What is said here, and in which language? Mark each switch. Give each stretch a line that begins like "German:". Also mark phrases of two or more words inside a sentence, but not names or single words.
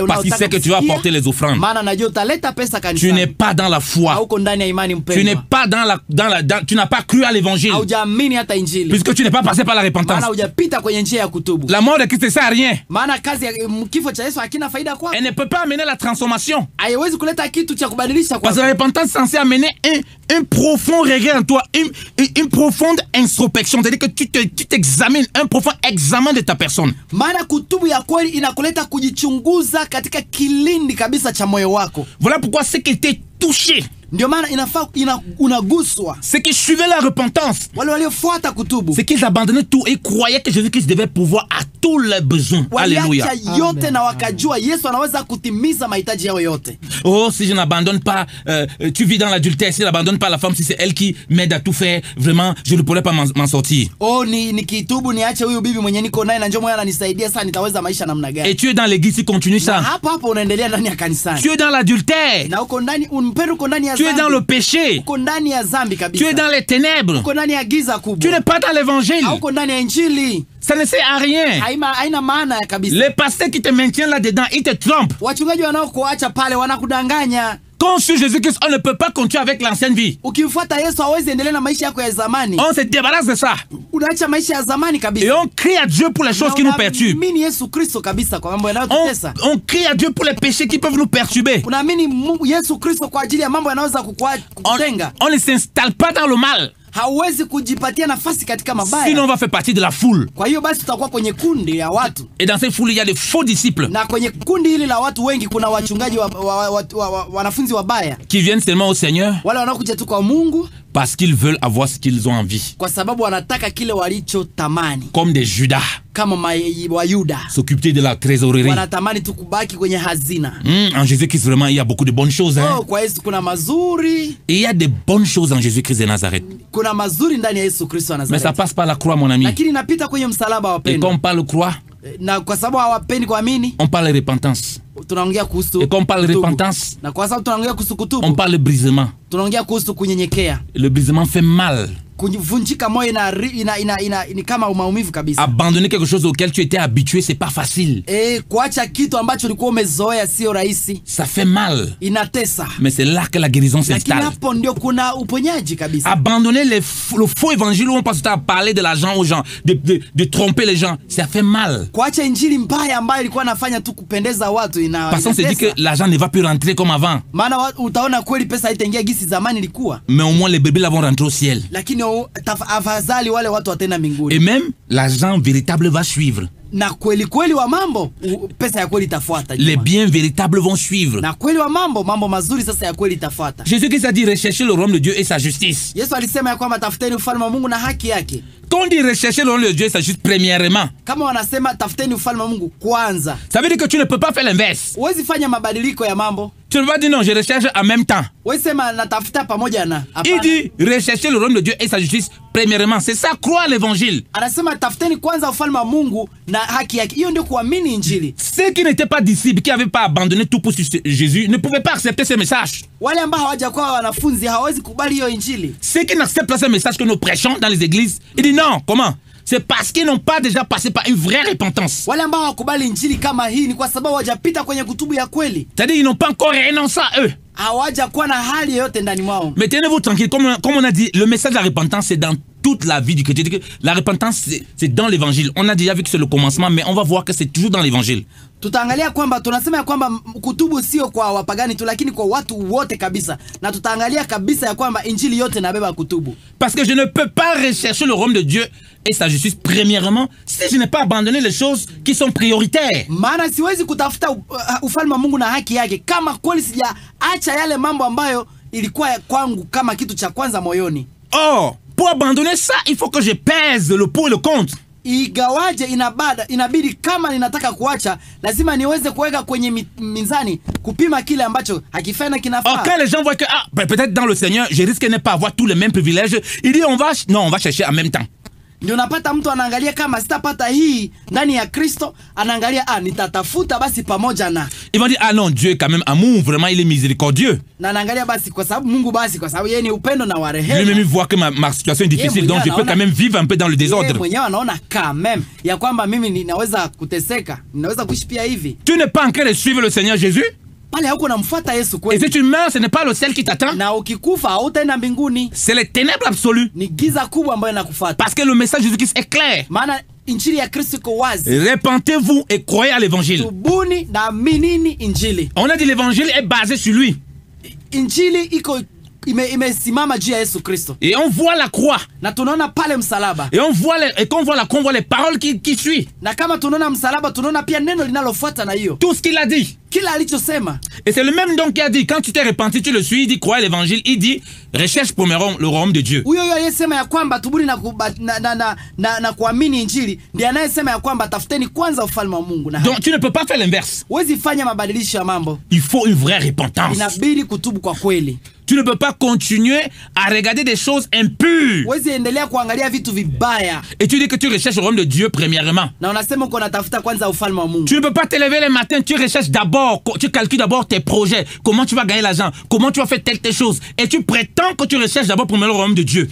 French: parce qu'il sait que tu vas apporter les offrandes.
Swahili: Maana anajua utaleta pesa kanisani.
French: Tu n'es pas dans la foi.
Swahili: Hauko ndani ya imani mpendwa.
French: Tu n'es pas tu n'as pas cru à l'évangile.
Swahili: Haujaamini hata injili.
French: Puisque tu n'es pas passé par la repentance.
Swahili: Maana hujapita kwenye njia ya kutubu.
French: La mort de Christ ne sert à rien.
Swahili: Maana kazi ya kifo cha Yesu hakina faida kwako.
French: Elle ne peut pas amener la transformation.
Swahili: Haiwezi kuleta kitu cha kubadilisha kwako.
French: Parce que la repentance est censée amener un profond regret en toi, une profonde introspection, c'est-à-dire que tu t'examines, un profond examen de ta personne.
Swahili: Maana kutubu ya kweli inakuleta kujichunguza katika kilindi kabisa cha moyo wako.
French: Voilà pourquoi ce qui était touché,
Swahili: ndio maana inafaa unaguswa,
French: c'est qu'ils suivaient la repentance,
Swahili: wale waliofuata kutubu,
French: c'est qu'ils abandonnaient tout et croyaient que Jésus-Christ devait pouvoir à tous leurs besoins. Alléluia.
Swahili: Waliacha yote na wakajua Yesu anaweza kutimiza mahitaji yao yote.
French: Oh, si je n'abandonne pas, tu vis dans l'adultère, si je n'abandonne pas la femme, si c'est elle qui m'aide à tout faire, vraiment, je ne pourrais pas m'en sortir.
Swahili: Oh, nikitubu niache huyu bibi mwenye niko naye na njoo mwenye ananisaidia sana, nitaweza maisha namna gani?
French: Et tu es dans l'église, tu continues ça.
Swahili: Hapo unaendelea ndani ya kanisani.
French: Tu es dans l'adultère.
Swahili: Na uko ndani uko ndani ya
French: tu es dans le péché.
Swahili: Uko ndani ya zambi kabisa.
French: Tu es dans les ténèbres.
Swahili: Uko ndani ya giza kubwa.
French: Tu n'es pas dans l'évangile.
Swahili: Uko ndani ya injili.
French: Ça ne sert à rien.
Swahili: Haina maana ya kabisa.
French: Les pasteurs qui te maintiennent là-dedans, ils te trompent.
Swahili: Wachungaji wanaokuacha pale wanakudanganya.
French: Quand on suit Jésus-Christ, on ne peut pas continuer avec l'ancienne vie.
Swahili: Ukimfuata Yesu hawezi endelea na maisha yako ya zamani.
French: On se débarrasse de ça.
Swahili: Unaacha maisha ya zamani kabisa.
French: Et on crie à Dieu pour les choses qui nous perturbent.
Swahili: Unaamini Yesu Kristo kabisa kwa mambo yanayotutesa.
French: On crie à Dieu pour les péchés qui peuvent nous perturber.
Swahili: Unaamini Yesu Kristo kwa ajili ya mambo yanayoweza kukutenga.
French: On ne s'installe pas dans le mal.
Swahili: Hauwezi kujipatia nafasi katika mabaya.
French: Sinon on va faire partie de la foule.
Swahili: Kwa hiyo basi tutakuwa kwenye kundi ya watu.
French: Et dans cette foule il y a des faux disciples.
Swahili: Na kwenye kundi hili la watu wengi kuna wachungaji wanafunzi wabaya.
French: Qui viennent seulement au Seigneur.
Swahili: Wale wanaokuja tu kwa Mungu.
French: Parce qu'ils veulent avoir ce qu'ils ont envie.
Swahili: Kwa sababu wanataka kile walichotamani.
French: Comme des Judas.
Swahili: Kama wa Yuda.
French: S'occuper de la trésorerie.
Swahili: Wanatamani tu kubaki kwenye hazina.
French: En Jésus-Christ vraiment il y a beaucoup de bonnes choses.
Swahili: Oh, kwa Yesu kuna mazuri.
French: Et il y a de bonnes choses en Jésus-Christ de Nazareth.
Swahili: Kuna mazuri ndani ya Yesu Kristo wa Nazareth.
French: Mais ça passe par la croix mon ami.
Swahili: Lakini inapita kwenye msalaba wa pendo.
French: Et quand on parle croix,
Swahili: na kwa sababu hawapendi kuamini,
French: on parle repentance.
Swahili: Tunaongea kuhusu.
French: Et quand on parle repentance,
Swahili: na kwa sababu tunaongea kuhusu kutubu,
French: on parle brisement.
Swahili: Tunaongea kuhusu kunyenyekea.
French: Le brisement fait mal.
Swahili: kuvunjika moyo ni kama maumivu kabisa.
French: Abandonner quelque chose auquel tu étais habitué, c'est pas facile.
Swahili: Kuacha kitu ambacho ulikuwa umezoea sio rahisi.
French: Ça fait mal.
Swahili: Inatesa.
French: Mais c'est là que la guérison s'installe.
Swahili: Hapo ndio kuna uponyaji kabisa.
French: Abandonner le faux évangile où on passe à parler de l'argent aux gens, de tromper les gens, ça fait mal.
Swahili: Kuacha injili mbaya ambayo ilikuwa inafanya tu kupendeza watu
French: Parce qu'on se dit que l'argent ne va plus rentrer comme avant.
Swahili: Maana utaona kweli pesa itaingia gisi zamani ilikuwa.
French: Mais au moins les bébés là vont rentrer au ciel.
Swahili: Lakini afadhali wale watu watenda mbinguni.
French: Et même l'argent véritable va suivre.
Swahili: Na kweli kweli wa mambo pesa ya kweli itafuata.
French: Les biens véritables vont suivre.
Swahili: Na kweli wa mambo mazuri sasa ya kweli itafuata.
French: Jésus-Christ a dit rechercher le royaume de Dieu et sa justice.
Swahili: Yesu alisema ya kwamba tafuteni ufalme wa Mungu na haki yake.
French: Quand on dit rechercher le royaume de Dieu et sa justice premièrement,
Swahili: kama wanasema tafuteni ufalme wa Mungu kwanza,
French: ça veut dire que tu ne peux pas faire l'inverse.
Swahili: Huwezi fanya mabadiliko ya mambo.
French: Tu ne peux pas dire non, je recherche en même temps.
Swahili: Wewe sema natafuta pamoja na.
French: Il dit rechercher le royaume de Dieu et sa justice premièrement. C'est ça, croire l'évangile.
Swahili: Anasema tafuteni kwanza ufalme wa Mungu na haki yake. Hiyo ndio kuamini injili.
French: Ceux qui n'étaient pas disciples, qui n'avaient pas abandonné tout pour Jésus, ne pouvaient pas accepter ce message.
Swahili: Wale ambao hawajakuwa wanafunzi hawawezi kubali hiyo injili.
French: Ceux qui n'acceptent pas ce message que nous prêchons dans les églises, ils disent non, comment? C'est parce qu'ils n'ont pas déjà passé par une vraie repentance.
Swahili: Wale ambao hawakubali injili kama hii ni kwa sababu hawajapita kwenye kutubu ya kweli.
French: C'est-à-dire ils n'ont pas encore renoncé à eux.
Swahili: Hawajakuwa na hali yoyote ndani mwao.
French: Mais tenez-vous tranquille, comme on a dit, le message de la repentance c'est dans toute la vie du chrétien. La repentance c'est dans l'évangile. On a déjà vu que c'est le commencement, mais on va voir que c'est toujours dans l'évangile.
Swahili: Tutaangalia kwamba tunasema ya kwamba kutubu sio kwa wapagani tu lakini kwa watu wote kabisa. Na tutaangalia kabisa ya kwamba injili yote inabeba kutubu.
French: Parce que je ne peux pas rechercher le royaume de Dieu et sa justice premièrement si je n'ai pas abandonné les choses qui sont prioritaires.
Swahili: Maana siwezi kutafuta ufalme wa Mungu na haki yake kama kweli sijaacha yale mambo ambayo ilikuwa kwangu kama kitu cha kwanza moyoni.
French: Or, pour abandonner ça, il faut que je pèse le pour et le contre.
Swahili: Igawaje inabidi kama ninataka kuacha lazima niweze kuweka kwenye mizani kupima kile ambacho hakifanya kinafaa.
French: Or, quand les gens voient que peut-être dans le Seigneur, je risque de ne pas avoir tous les mêmes privilèges, il dit on va chercher en même temps.
Swahili: Ndio unapata mtu anaangalia kama sitapata hii ndani ya Kristo, anaangalia nitatafuta basi pamoja na.
French: Ils vont dire non, Dieu est quand même amour, vraiment il est miséricordieux.
Swahili: Na anaangalia basi kwa sababu Mungu basi kwa sababu yeye ni upendo na wa rehema.
French: Lui-même voit que ma situation est difficile, donc je peux quand même vivre un peu dans le désordre.
Swahili: Yeye mwenyewe anaona
French: quand même
Swahili: ya kwamba mimi ninaweza kuteseka, ninaweza kuishi pia hivi.
French: Tu n'es pas en train de suivre le Seigneur Jésus?
Swahili: Pale hauko namfuata Yesu kweli.
French: Et si tu meurs, ce n'est pas le ciel qui t'attend.
Swahili: Na ukikufa hautaenda mbinguni.
French: C'est les ténèbres absolues.
Swahili: Ni giza kubwa ambayo inakufuata.
French: Parce que le message de Jésus-Christ est clair.
Swahili: Maana injili ya Kristo iko wazi.
French: Repentez-vous et croyez à l'évangile.
Swahili: Tubuni na aminini injili.
French: On a dit l'évangile est basé sur lui.
Swahili: Injili iko imesimama juu ya Yesu Kristo.
French: Et on voit la croix.
Swahili: Na tunaona pale msalaba.
French: Et on voit les paroles qui suivent.
Swahili: Na kama tunaona msalaba tunaona pia neno linalofuata na hiyo.
French: Tout ce qu'il a dit.
Swahili: Kila alichosema.
French: Et c'est le même donc qui a dit quand tu t'es repenti, tu le suis, il dit crois à l'évangile, il dit recherche premièrement le royaume de Dieu.
Swahili: Huyo aliyesema ya kwamba tubuni na kuamini injili ndiye anayesema ya kwamba tafuteni kwanza ufalme wa Mungu na.
French: Donc tu ne peux pas faire l'inverse.
Swahili: Huwezi fanya mabadilisho ya mambo.
French: Il faut une vraie repentance.
Swahili: Inabidi kutubu kwa kweli.
French: Tu ne peux pas continuer à regarder des choses impures.
Swahili: Huwezi endelea kuangalia vitu vibaya.
French: Et tu dis que tu recherches le royaume de Dieu premièrement.
Swahili: Na unasema uko natafuta kwanza ufalme wa Mungu.
French: Tu ne peux pas te lever le matin, tu recherches d'abord, tu calcules d'abord tes projets, comment tu vas gagner l'argent, comment tu vas faire telle chose, et tu prétends que tu recherches d'abord premièrement le royaume de Dieu.